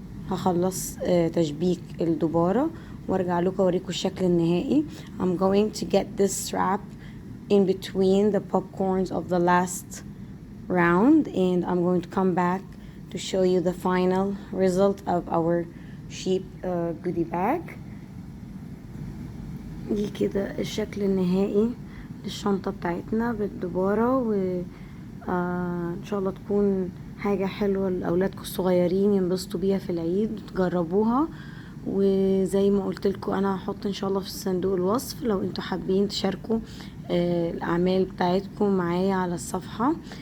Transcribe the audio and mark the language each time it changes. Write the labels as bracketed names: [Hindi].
[Arabic] هخلص تشبيك الدبارة وارجع لكم اوريكم الشكل النهائي. [English] I'm going to get this strap in between the popcorns of the last round and I'm going to come back to show you the final result of our sheep goodie bag. [Arabic] دي كده الشكل النهائي للشنطة بتاعتنا بالدبارة، وان شاء الله تكون حاجة حلوة لأولادكم الصغيرين ينبسطوا بيها في العيد وتجربوها. وزي ما قلت لكم انا هحط ان شاء الله في صندوق الوصف لو انتوا حابين تشاركوا الاعمال بتاعتكم معايا على الصفحة.